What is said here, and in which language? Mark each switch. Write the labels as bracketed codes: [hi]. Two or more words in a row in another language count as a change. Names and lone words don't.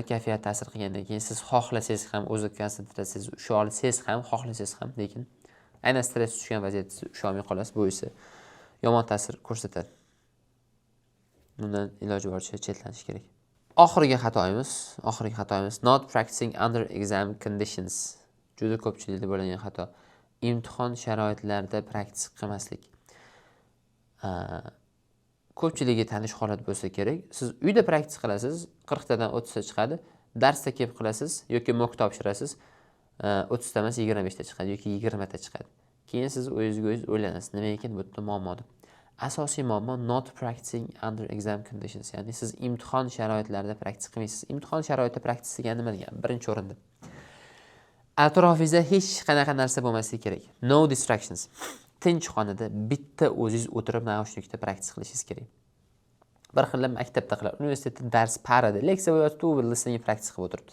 [uz] Kayfiyat ta'sir qilgandan keyin siz xohlasangiz ham, o'zi konsentratsiyangizni usha olsangiz ham, xohlasangiz ham, lekin aynan stress tushgan vaziyatda usha olmay qolasiz. Bu esa yomon ta'sir ko'rsatadi. Bundan iloji boricha chetlanish kerak. Oxirgi xatoyimiz [en] not practicing under exam conditions. [uz] Juda ko'pchilikda bo'lgan xato. Imtihon sharoitlarida praktik qilmaslik. Ko'pchiligiga tanish holat bo'lsa kerak. Siz uyda praktik qilasiz, 40 tadan 30 ta chiqadi. Darsda kelib qilasiz yoki mock topshirasiz, 30 ta emas 25 ta chiqadi yoki 20 ta chiqadi. Keyin siz o'zingizga o'zingiz o'ylanasiz, nima ekan bu yerda muammo deb. Asosiy muammo [en] not practicing under exam conditions. [uz] Ya'ni siz imtihon sharoitlarida praktik qilmaysiz. Imtihon sharoitida praktik degani nima degani? Birinchi o'rinda atrofingizda hech qanaqa narsa bo'lmasligi kerak. [en] No distractions. [uz] Tinch xonada bitta o'zingiz o'tirib naushnikda praktik qilishingiz kerak. Bir xil maktabda qiladi, universitetda dars parada, leksiya bo'layotib, u listening praktik qilib o'tiribdi.